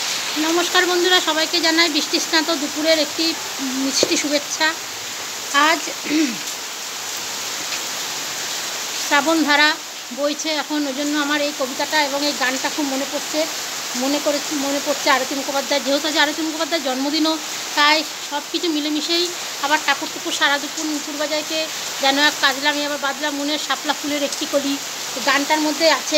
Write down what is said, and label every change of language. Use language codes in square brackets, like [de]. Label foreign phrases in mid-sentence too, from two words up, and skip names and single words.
[bn] নমস্কার বন্ধুরা সবাইকে জানাই বৃষ্টি স্নাত দুপুরের একটি মিষ্টি শুভেচ্ছা। আজ শ্রাবণ ধারা বইছে এখন ওইজন্য আমার এই কবিতাটা এবং এই গানটা খুব মনে পড়ছে আরতি মুখোপাধ্যায়। যেহেতু আজ আরতি মুখোপাধ্যায়ের জন্মদিনও, তাই সব কিছু মিলেমিশেই আবার টাপুর টুপুর সারা দুপুর নুপুর বাজাইকে যেন এক কাজলাম আবার বাদলাম মনের শাপলা ফুলের একটি কলি গানটার মধ্যে আছে।